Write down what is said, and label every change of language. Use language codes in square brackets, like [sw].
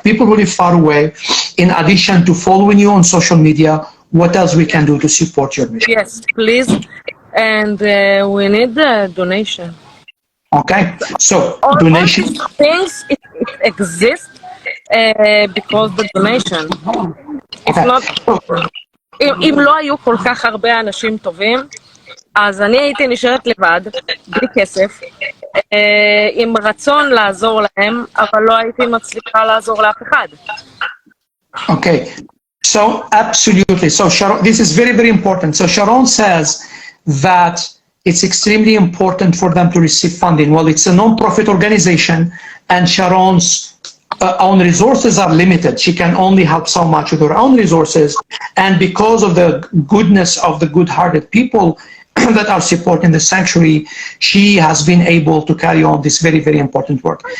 [en] People who live far away, in addition to following you on social media, what else we can do to support your mission? Yes, please. And we need a donation. Okay, so donation. All these things, it exists because the donation. If not, [he] אם לא היו כל כך הרבה אנשים טובים, אז אני הייתי נשארת לבד, בלי כסף, עם רצון לעזור להם, אבל לא הייתי מצליחה לעזור לאף אחד. [en] Okay, so absolutely. So Sharon, this is very, very important. So Sharon says that it's extremely important for them to receive funding. Well, it's a non-profit organization, and Sharon's own resources are limited. She can only help so much with her own resources, and because of the goodness of the good-hearted people that are supporting the sanctuary, she has been able to carry on this very, very important work.